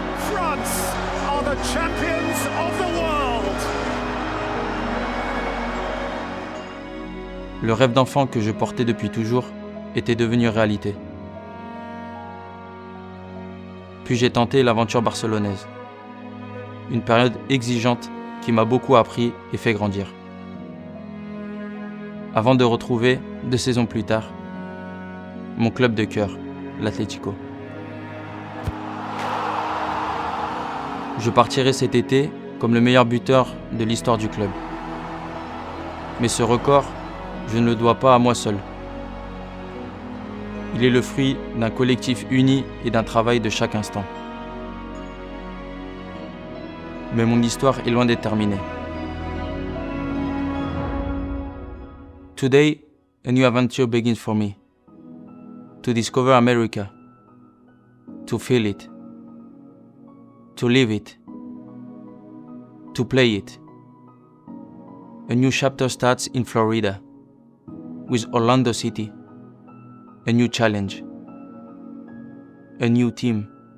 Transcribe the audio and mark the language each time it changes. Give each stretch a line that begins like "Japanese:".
English: France are the champions of the world.
French: Le rêve d'enfant que je portais depuis toujours était devenu réalité. Puis j'ai tenté l'aventure barcelonaise. Une période exigeante qui m'a beaucoup appris et fait grandir. Avant de retrouver, 2 saisons plus tard, mon club de cœur, l'Atlético. Je partirai cet été comme le meilleur buteur de l'histoire du club. Mais ce record, je ne le dois pas à moi seul. Il est le fruit d'un collectif uni et d'un travail de chaque instant. Mais mon histoire est loin d'être terminée.
English: Today, a new adventure begins for me. To discover America. To feel it. To live it. To play it. A new chapter starts in Florida. With Orlando City. A new challenge. A new team.